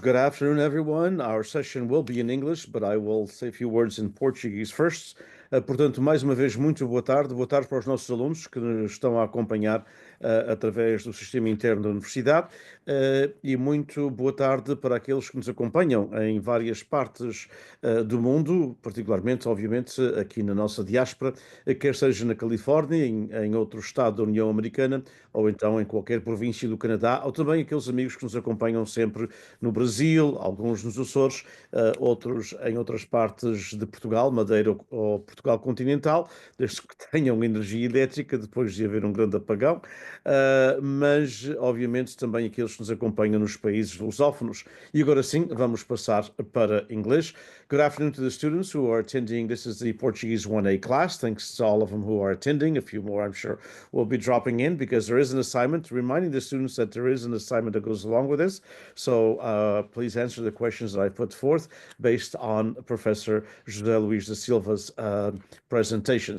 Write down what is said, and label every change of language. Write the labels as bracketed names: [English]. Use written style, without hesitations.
[English] Good afternoon, everyone. Our session will be in English, but I will say a few words in Portuguese first. [Portuguese] Portanto, mais uma vez, muito boa tarde. Boa tarde para os nossos alunos que nos estão a acompanhar através do sistema interno da universidade. E muito boa tarde para aqueles que nos acompanham em várias partes do mundo, particularmente, obviamente, aqui na nossa diáspora, quer seja na Califórnia, em outro estado da União Americana, ou então em qualquer província do Canadá, ou também aqueles amigos que nos acompanham sempre no Brasil, alguns nos Açores, outros em outras partes de Portugal, Madeira ou Portugal continental, desde que tenham energia elétrica depois de haver um grande apagão, mas obviamente também aqueles que nos acompanham nos países lusófonos. E agora sim, vamos passar para inglês. [English] Good afternoon to the students who are attending. This is the Portuguese 1A class. Thanks to all of them who are attending. A few more, I'm sure, will be dropping in because there is an assignment, reminding the students that there is an assignment that goes along with this. So please answer the questions that I put forth based on Professor José Luís da Silva's presentation.